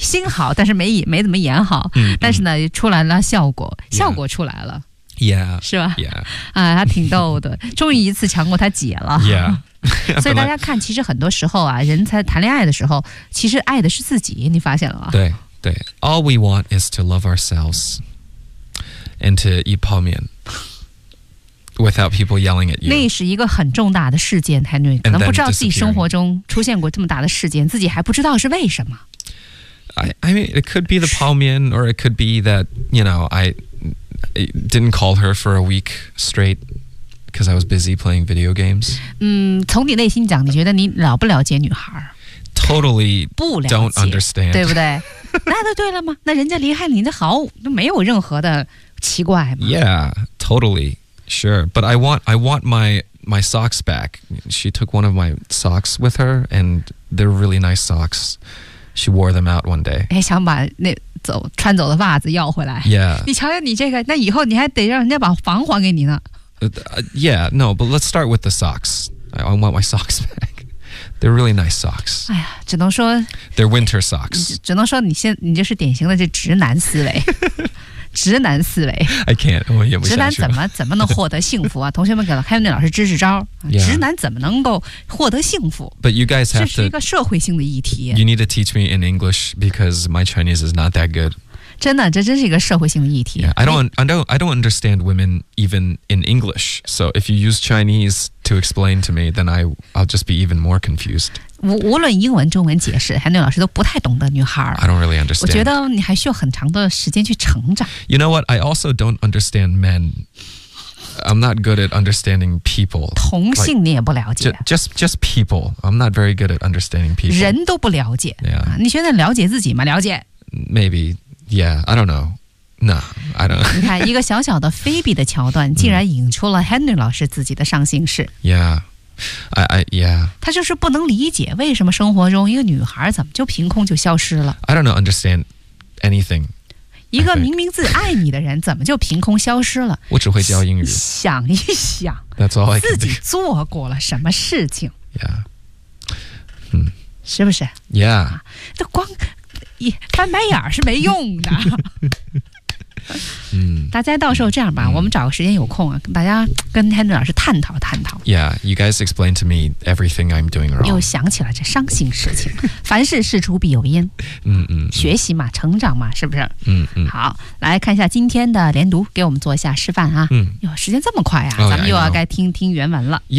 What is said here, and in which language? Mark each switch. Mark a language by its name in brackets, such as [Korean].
[Chinese] 心好，但是没怎么演好，但是呢，出来了效果出来了 [English] ，Yeah， [Chinese] 是吧 [English] ？Yeah， [Chinese] 啊，他挺逗的，终于一次强过他姐了 [English] ，Yeah， [Chinese] 所以大家看，其实很多时候啊，人才谈恋爱的时候，其实爱的是自己，你发现了吗？对对 [English] ，All we want is to love ourselves and to eat 泡面 without people yelling at you。 [Chinese] 那是一个很重大的事件 ，Henry 可能不知道自己生活中出现过这么大的事件，自己还不知道是为什么。 [English] I mean, it could be the 泡面, or it could be that, you know, I didn't call her for a week straight because I was busy playing video games. [Chinese] 从你内心讲，你觉得你了不了解女孩？ [English] Totally don't understand. [Chinese] 对不对？那就对了吗？那人家离开你的好，都没有任何的奇怪吗？ [English] Yeah, totally, sure. But I want my socks back. She took one of my socks with her, and they're really nice socks. She wore them out one day. [Chinese] 哎，想把那穿走的袜子要回来。 [English] Yeah. [Chinese] 你瞧瞧你这个，那以后你还得让人家把房还给你呢。 [English] Yeah. No. But let's start with the socks. I want my socks back. They're really nice socks. [Chinese] 哎呀，只能说。 [English] They're winter socks. [Chinese] 只能说你就是典型的这直男思维。直男思维。 [English] I can't. [Chinese] 我演不下去。直男怎么能获得幸福啊？同学们给了 Henry 老师支支招。 [English] Yeah. [Chinese] 直男怎么能够获得幸福 [English] ？But you guys have to. [Chinese] 这是一个社会性的议题。 [English] You need to teach me in English because my Chinese is not that good. [Chinese] 真的，这真是一个社会性的议题。 [English] Yeah. I don't understand women even in English. So if you use Chinese to explain to me, then I'll just be even more confused. [Chinese] 无论英文、中文解释 ，Henry 老师都不太懂得女孩。 [English] I don't really understand. [Chinese] 我觉得你还需要很长的时间去成长。 [English] You know what? I also don't understand men. I'm not good at understanding people. [Chinese] 同性你也不了解。 [English] Like, just people. I'm not very good at understanding people. [Chinese] 人都不了解。 [English] Yeah. [Chinese] 你觉得了解自己吗？了解。 [English] Maybe. Yeah. I don't know. No. I don't. [Chinese] 你看一个小小的 Phoebe 的桥段，竟然引出了 Henry 老师自己的上心事。 [English] Yeah. Yeah. [Chinese] 他就是不能理解为什么生活中一个女孩怎么就凭空就消失了。 [English] I don't know, understand anything. [Chinese] 一个明明自己爱你的人怎么就凭空消失了我只会教英语想一想 [English] That's all I can do. [Chinese] 自己做过了什么事情 [English] Yeah、 [Chinese] 是不是 [English] Yeah、 [Chinese] 光翻白眼是没用的大家到时候这样吧我们找个时间有空、大家跟 Henry 老师探讨探讨 [English] Yeah, you guys explain to me everything I'm doing wrong [Chinese] 又想起了这伤心事情凡事事出必有因学习嘛成长嘛是不是好来看一下今天的连读给我们做一下示范啊有时间这么快啊、咱们又要该听听原文了